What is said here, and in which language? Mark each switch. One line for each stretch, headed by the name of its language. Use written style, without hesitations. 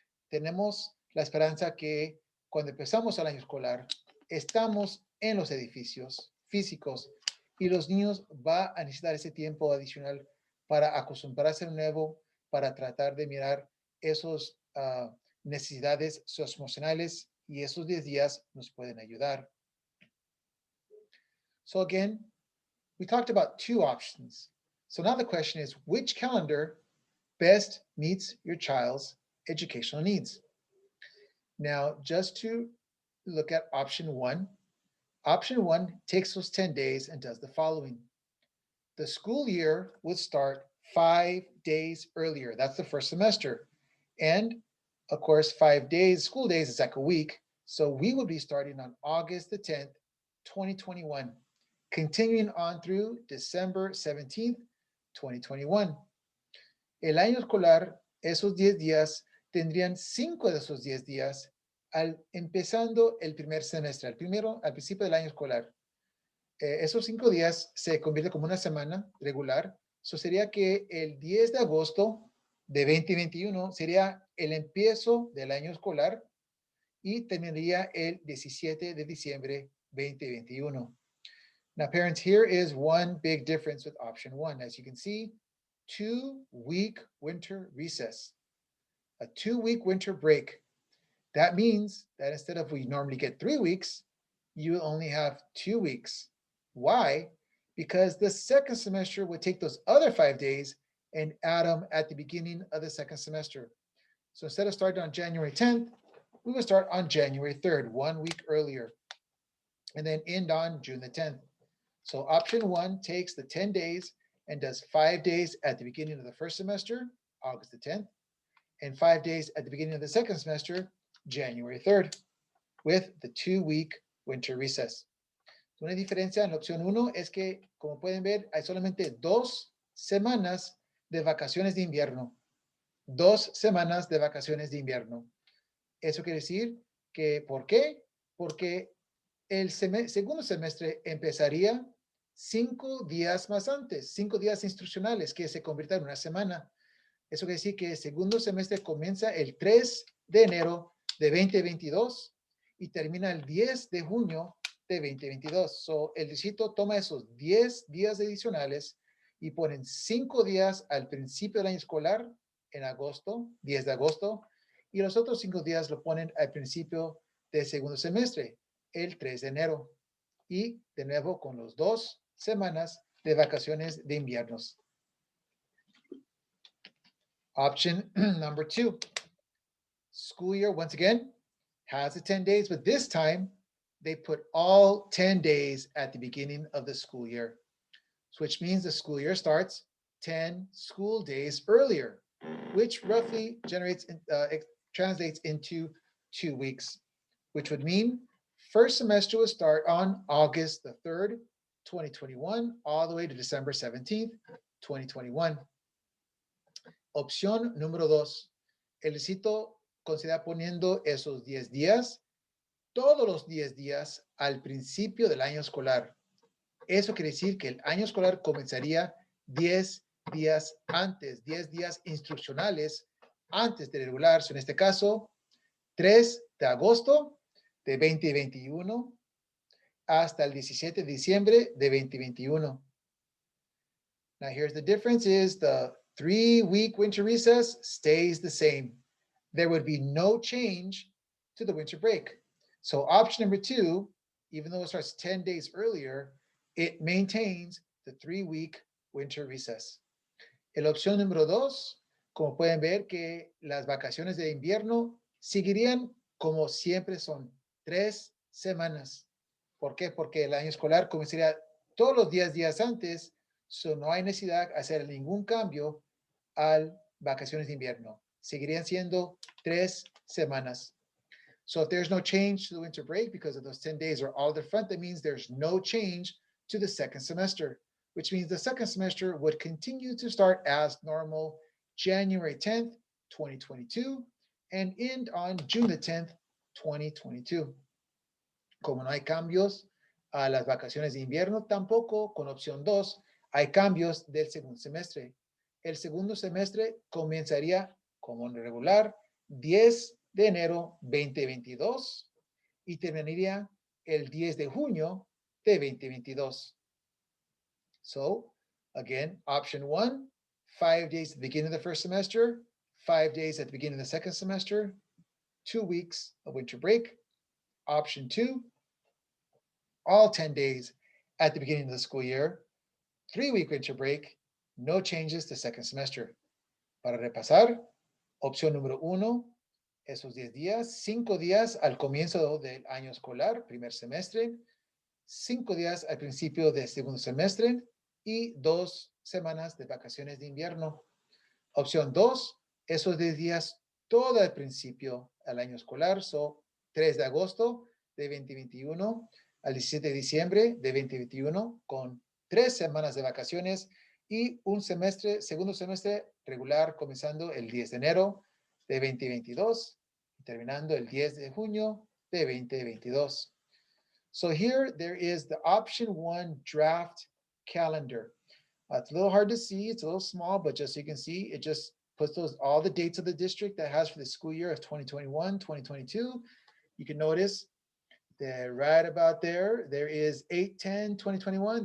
Spanish: Tenemos la esperanza que cuando empezamos el año escolar, estamos en los edificios físicos y los niños van a necesitar ese tiempo adicional para acostumbrarse de nuevo, para tratar de mirar esos necesidades socioemocionales y esos 10 días nos pueden ayudar.
English: So again, we talked about two options. So now the question is, which calendar best meets your child's educational needs? Now, just to look at option one takes those 10 days and does the following. The school year would start 5 days earlier. That's the first semester. And of course, 5 days, school days is like a week. So we would be starting on August the 10th, 2021, continuing on through December 17th, 2021.
Spanish: El año escolar, esos 10 días, tendrían 5 de esos 10 días empezando el primer semestre, al principio del año escolar. Esos 5 días se convierte como una semana regular. Eso sería que el 10 de agosto de 2021 sería el empiezo del año escolar y terminaría el 17 de diciembre 2021.
English: Now, parents, here is one big difference with option one. As you can see, 2-week winter recess, a 2-week winter break. That means that instead of we normally get 3 weeks, you only have 2 weeks. Why? Because the second semester would take those other 5 days and add them at the beginning of the second semester. So instead of starting on January 10th, we would start on January 3rd, 1 week earlier, and then end on June the 10th. So option one takes the 10 days and does 5 days at the beginning of the first semester, August the 10th, and 5 days at the beginning of the second semester, January 3rd, with the 2-week winter recess.
Spanish: Una diferencia en la opción 1 es que, como pueden ver, hay solamente 2 semanas de vacaciones de invierno. 2 semanas de vacaciones de invierno. Eso quiere decir que, ¿por qué? Porque el segundo semestre empezaría 5 días más antes, 5 días instruccionales que se convierten en una semana. Eso quiere decir que el segundo semestre comienza el 3 de enero de 2022 y termina el 10 de junio de 2022. So, el distrito toma esos 10 días adicionales y ponen 5 días al principio del año escolar, en agosto, 10 de agosto, y los otros 5 días lo ponen al principio del segundo semestre, el 3 de enero. Y de nuevo con los 2 semanas de vacaciones de inviernos.
English: Option number 2. School year, once again, has the 10 days, but this time they put all 10 days at the beginning of the school year, which means the school year starts 10 school days earlier, which roughly translates into 2 weeks, which would mean first semester will start on August the 3rd, 2021, all the way to December 17th, 2021.
Spanish: Opción número 2. El distrito considera poniendo esos 10 días, todos los 10 días al principio del año escolar. Eso quiere decir que el año escolar comenzaría 10 días antes, 10 días instruccionales antes de regularse. En este caso, 3 de agosto de 2021 hasta el 17 de diciembre de 2021.
English: Now here's the difference is the 3-week winter recess stays the same. There would be no change to the winter break. So option number 2, even though it starts 10 days earlier, it maintains the 3-week winter recess.
Spanish: En la opción número 2, como pueden ver que las vacaciones de invierno seguirían como siempre son, 3 semanas. ¿Por qué? Porque el año escolar comenzaría todos los 10 días antes, so no hay necesidad de hacer ningún cambio al vacaciones de invierno. Seguirían siendo 3 semanas.
English: So if there's no change to the winter break because of those 10 days are all at the front, that means there's no change to the second semester, which means the second semester would continue to start as normal January 10th, 2022, and end on June the 10th, 2022.
Spanish: Como no hay cambios a las vacaciones de invierno, tampoco con opción 2 hay cambios del segundo semestre. El segundo semestre comenzaría como regular 10 de enero 2022 y terminaría el 10 de junio de 2022.
English: So, again, option 1, 5 days at the beginning of the first semester, 5 days at the beginning of the second semester, 2 weeks of winter break. Option 2, all 10 days at the beginning of the school year, 3-week winter break, no changes to second semester.
Spanish: Para repasar, opción número 1, esos 10 días, 5 días al comienzo del año escolar, primer semestre, 5 días al principio del segundo semestre y 2 semanas de vacaciones de invierno. Opción 2, esos 10 días todo al principio al año escolar, 3 de agosto de 2021 al 17 de diciembre de 2021 con 3 semanas de vacaciones y un semestre, segundo semestre regular comenzando el 10 de enero de 2022 y terminando el 10 de junio de 2022.
English: So here there is the option 1 draft calendar. It's a little hard to see, it's a little small, but just so you can see, it just puts all the dates of the district that has for the school year of 2021, 2022. You can notice that right about there is 8/10/2021.